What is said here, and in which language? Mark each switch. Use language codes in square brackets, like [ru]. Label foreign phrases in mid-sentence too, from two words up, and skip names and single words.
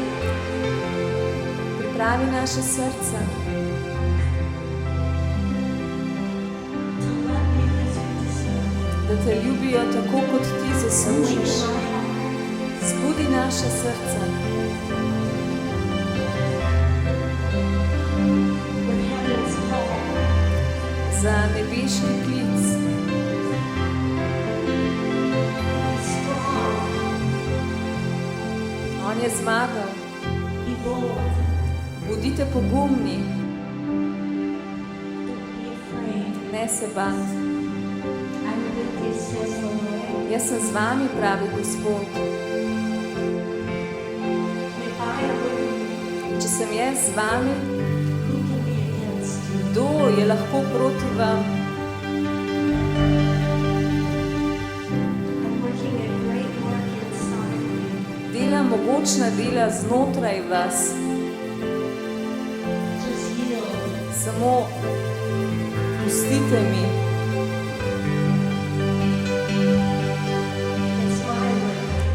[sl] Pripravi naše srca, [en] to love you as we deserve. [sl] da te ljubijo tako, kot ti zaslužiš. [en] Awaken our hearts [sl] Zbudi naše srca [en] with heaven's call. [sl] za nebeški klic. [en] Be strong, [sl] On je zmagal. [en] be bold, [sl] Bodite pogumni, [en] don't be afraid. [sl] ne se bati. [en] I'm with you, says the Lord. [sl] Jaz sem z vami, pravi Gospod. [en] If I am with you, [sl] Če sem jaz z vami, [en] who can be against you? [sl] kdo je lahko proti vam? [en] I'm working a great work inside you. [sl] Delam mogočna dela znotraj vas. [en] Just yield. [sl] Samo pustite mi. [en] It's my work.